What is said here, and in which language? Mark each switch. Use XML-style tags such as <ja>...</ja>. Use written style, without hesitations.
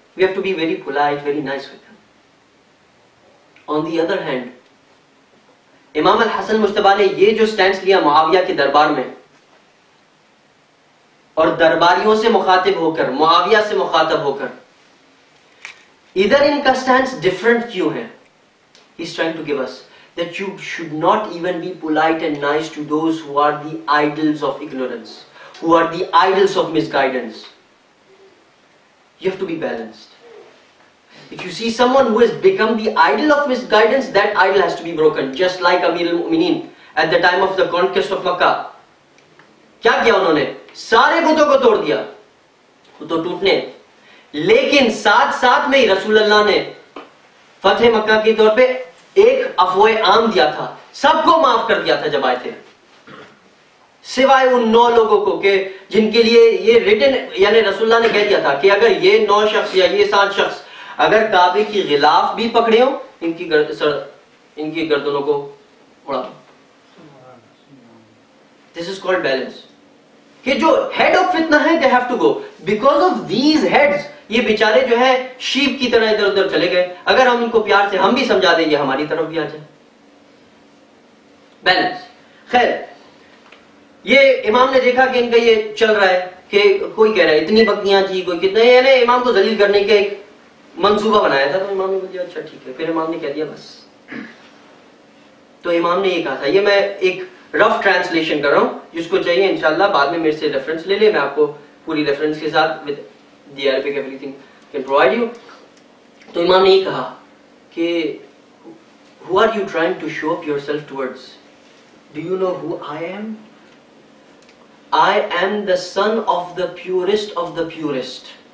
<en>We have to be very polite, very nice with them. On the other hand,</en> <ur>امام الحسن مجتبیٰ نے یہ جو سٹینس لیا معاویہ کے دربار میں اور درباریوں سے مخاطب ہو کر, معاویہ سے مخاطب ہو کر, ادھر ان کا سٹینس ڈفرنٹ کیوں ہے؟</ur> <en>He's trying to give us that you should not even be polite and nice to those who are the idols of ignorance, who are the idols of misguidance. You have to be balanced. If you see someone who has become the idol of misguidance, that idol has to be broken. Just like Amir al-Mu'mineen at the time of the conquest of Makkah.</en> <ur>کیا کیا انہوں نے؟ سارے بتوں کو توڑ دیا, وہ تو ٹوٹنے. لیکن ساتھ ساتھ میں ہی رسول اللہ نے فتح مکہ کے طور پہ ایک عفو عام دیا تھا, سب کو معاف کر دیا تھا جب آئے تھے, سوائے ان 9 لوگوں کو کہ جن کے لیے یہ ریٹن, یعنی رسول اللہ نے کہہ دیا تھا کہ اگر یہ 9 شخص یا یہ 7 شخص اگر کعبے کی غلاف بھی پکڑے ہوں, ان کی گردنوں کو اڑا دو.</ur> <en>This is called balance.</en> <ur>کہ جو</ur> <en>head of fitna ہے, they have to go. Because of these heads,</en> <ur>یہ بیچارے جو ہے شیپ کی طرح ادھر ادھر چلے گئے. اگر ہم ان کو پیار سے ہم بھی سمجھا دیں, یہ ہماری طرف بھی آ جائے. بیلنس. خیر, یہ امام نے دیکھا کہ ان کا یہ چل رہا ہے کہ کوئی کہہ رہا ہے اتنی بکریاں تھی, کوئی کتنا, یعنی امام کو ذلیل کرنے کا ایک منصوبہ بنایا تھا. تو امام نے بول دیا اچھا ٹھیک ہے. پھر امام نے کہہ دیا بس. تو امام نے یہ کہا تھا, یہ میں ایک رف ٹرانسلیشن کر رہا ہوں, جس کو چاہیے انشاءاللہ بعد میں میرے سے ریفرنس لے لے, میں آپ کو پوری ریفرنس کے ساتھ</ur> <en>with the Arabic everything can provide you.</en> <ur>تو امام نے یہ کہا کہ</ur> <en>who are you trying to show up yourself towards? Do you know who I am? I am the son of the purest of the purest.</en>